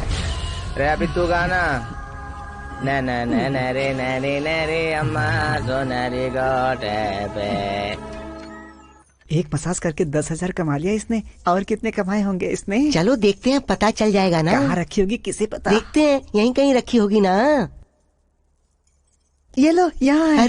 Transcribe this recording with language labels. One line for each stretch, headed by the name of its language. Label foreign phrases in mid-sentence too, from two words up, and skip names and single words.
Hindi: Re अभी तू गाना न न न नरे नरे नरे अम्मा सुनरी गोटे पे। एक मसाज करके 10,000 कमा लिया इसने, और कितने कमाए होंगे इसने? चलो देखते हैं, पता चल जाएगा ना। कहाँ रखी होगी किसे पता। देखते हैं, यहीं कहीं रखी होगी ना। ये लो यहाँ है।